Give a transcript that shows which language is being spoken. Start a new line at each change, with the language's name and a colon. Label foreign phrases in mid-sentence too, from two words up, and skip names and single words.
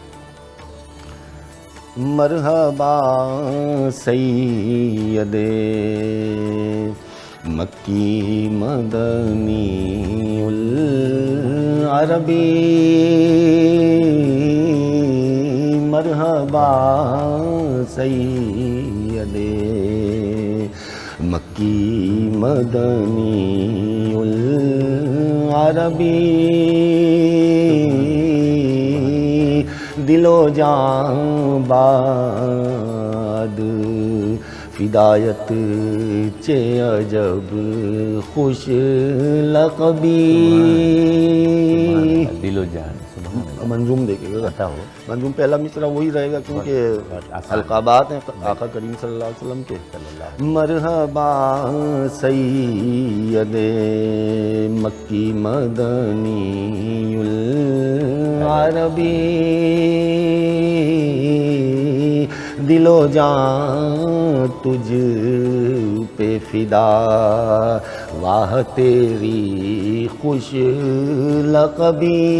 Persian: مرحبا سید مکی مدنی العربی، مرحبا سید مکی مدنی العربی، دل و جان باد فدایت چے عجب خوش لقبی. دل و جان
Urdu: منظوم دیکھیے گا. عطا ہو. منظوم پہلا مصرع وہی رہے گا کیونکہ القابات ہیں آقا کریم
Arabic: صلی اللہ علیہ وسلم
Urdu: کے.
Persian: مرحبا سید مکی مدنی العربی،
Urdu: دل و جان تجھ پہ فدا، واہ تیری خوش لقبی،